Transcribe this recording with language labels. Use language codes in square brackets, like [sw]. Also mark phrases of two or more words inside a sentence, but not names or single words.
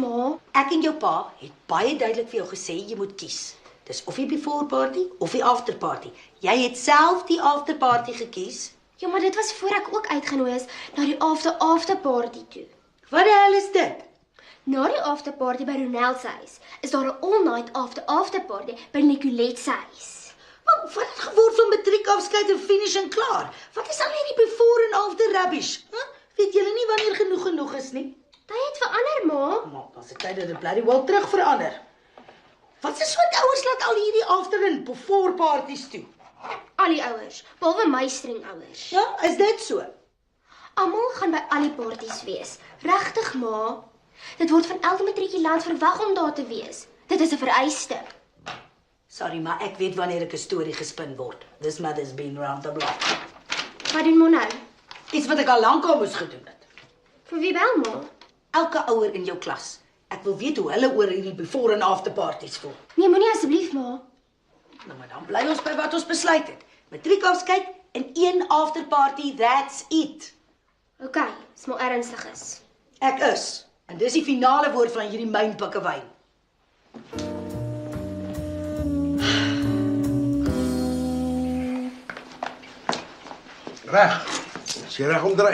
[af] Ek en jou pa het baie duidelik vir jou gesê jy moet kies. Dis of die [en] before party [af] of die [en] after party. [af] Jy het self die [en] after party [af] gekies. Ja, maar dit was voor ek ook uitgenooi is na die [en] after party [af] toe. Wat die hel is dit? Na die [en] after party [af] by Ronel se huis is daar 'n [en] all-night after party [af] by Nicolette se huis. Maar wat het geword van matriekafskeid en finish en klaar? Wat is al hierdie before en [en] after rubbish? [af] Weet julle nie wanneer genoeg is nie? Dit het verander, ma. Maar dan se tyd dat dit bloody wel terug verander. Wat is soort ouers laat al hierdie after en [en] before parties [af] toe? Al die ouers, behalwe my streng ouers. Ja, is dit so? Almal gaan by al die parties wees. Regtig, ma. Dit word van elke matrikulant verwag om daar te wees. Dit is 'n vereiste. Sorry, maar ek weet wanneer ek 'n storie gespin word. [en] This mother's been round the block. [af] Wat doen mo nou? Iets wat ek al lankal moes gedoen het. Vir wie bel, ma? Elke ouer in jou klas. Ek wil weet hoe hulle oor hierdie before en [en] after parties [af] voel. Nee, moenie asseblief, ma. Nou maar dan bly ons by wat ons besluit het. Matriekafskeid en 1 [en] after party, that's it. [af] OK, is maar ernstig is. Ek is. En dis die finale woord van hierdie mynpikkewyn. Reg. Is jy reg om draai?